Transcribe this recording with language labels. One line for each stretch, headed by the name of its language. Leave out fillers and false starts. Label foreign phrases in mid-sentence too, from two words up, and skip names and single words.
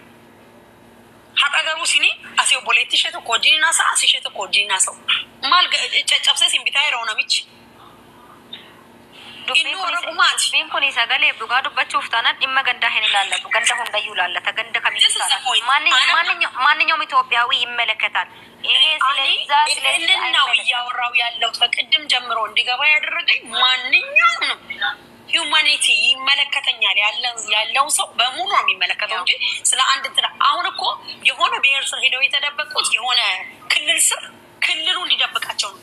Oromo: Har'a garuu isini asii obboleetti ishee tokko wajjin haasa'u asii ishee tokko wajjin haasa'u. Maal caccabsee sin bitaa yeroo namichi. Dubbiin kun sagalee dhugaa dubbachuuf taanaan dhimma gandaa hin ilaallatu. Ganda hundayyuu ilaallata. Ganda kamiyyuu ilaallata.
Amharic: ማንኛውም ኢትዮጵያዊ ይመለከታል። ይሄ ስለዚህ ነው እያወራው ያለው ከቅድም ጀምሮ እንዲገባ ያደረገኝ ማንኛውም ነው ሂዩማኒቲ ይመለከተኛል ያለው ሰው በሙሉ ነው የሚመለከተው እንጂ ስለ አንድ እንትና አሁን እኮ የሆነ ብሔር ስር ሄደው የተደበቁት የሆነ ክልል ስር ክልሉ እንዲደብቃቸው ነው